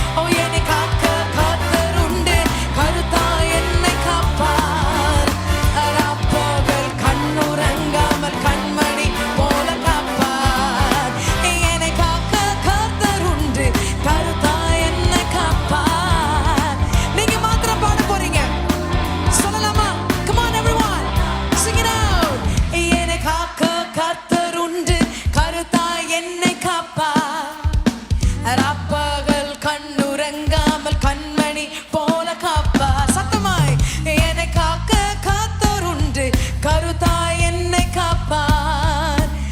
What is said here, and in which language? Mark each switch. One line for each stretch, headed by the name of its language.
Tamil: ஓ, என்னை காக்க கர்த்தர் உண்டு, கருத்தாய் என்னை காப்பார். ராப்பகல் கண்ணுறங்காமல் கண்மணி போல காப்பார். என்னை காக்க கர்த்தர் உண்டு, கருத்தாய் என்னை காப்பார். நீங்க மாத்திரம் பாட போறீங்க, சொல்லலாமா?
English: Come on everyone, sing it out.
Tamil: என்னை காக்க கர்த்தர் உண்டு, கருத்தாய் என்னை காப்பார். ராப்பகல் கண்ணுறங்காமல் கண்மணி போல காப்பார். சத்தமாய் என்னை காக்க கர்த்தர் உண்டு, கருத்தாய் என்னை காப்பார்.